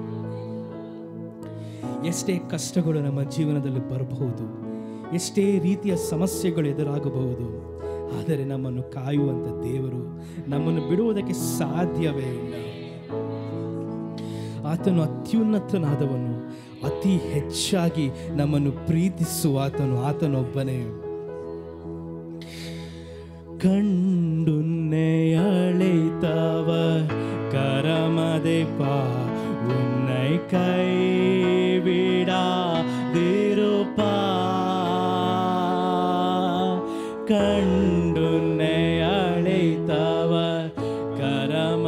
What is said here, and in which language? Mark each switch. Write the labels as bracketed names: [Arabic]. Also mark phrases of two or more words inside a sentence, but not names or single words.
[Kannada] ಎಷ್ಟೇ ಕಷ್ಟಗಳು ನಮ್ಮ ಜೀವನದಲ್ಲಿ ಬರಬಹುದು, ಎಷ್ಟೇ ರೀತಿಯ ಸಮಸ್ಯೆಗಳು ಎದುರಾಗಬಹುದು, ಆದರೆ ನಮ್ಮನ್ನು ಕಾಯುವಂಥ ದೇವರು ನಮ್ಮನ್ನು ಬಿಡುವುದಕ್ಕೆ ಸಾಧ್ಯವೇ ಇಲ್ಲ. ಆತನು ಅತ್ಯುನ್ನತನಾದವನು, ಅತಿ ಹೆಚ್ಚಾಗಿ ನಮ್ಮನ್ನು ಪ್ರೀತಿಸುವ ಆತನೊಬ್ಬನೇ. [Tamil] கண்டுன்னை அழைத்தவர் கரமதைப்பா, உன்னை கைவிடாதிருப்பா. கண்டுன்னை அழைத்தவர் கர